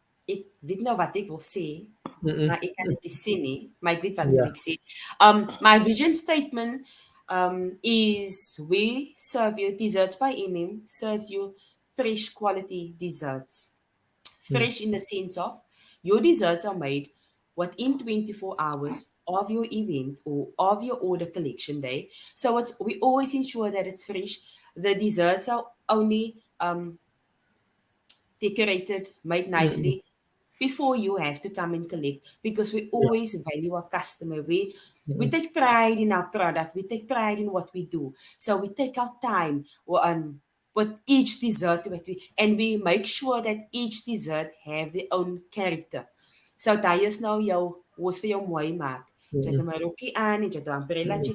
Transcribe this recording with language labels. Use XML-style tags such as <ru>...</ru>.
<af>Ek weet nou wat ek wil sê, maar ek kan dit nie sê nie. Maar ek weet wat ek sê.</af> <en>My vision statement is we serve you desserts by MM serves you fresh quality desserts. Fresh in the sense of your desserts are made within 24 hours of your event or of your order collection day. So we always ensure that it's fresh. The desserts are only decorated, made Mm-mm. nicely before you have to come and collect, because we Yeah. always value our customer. We Mm-mm. take pride in our product. We take pride in what we do. So we take our time with each dessert and we make sure that each dessert have their own character.</en> <af>So daai is nou jou hoes vir jou mooi maak. Jy het nou Mm-mm. my rokkie aan en jy het 'n umbrellatjie.</af>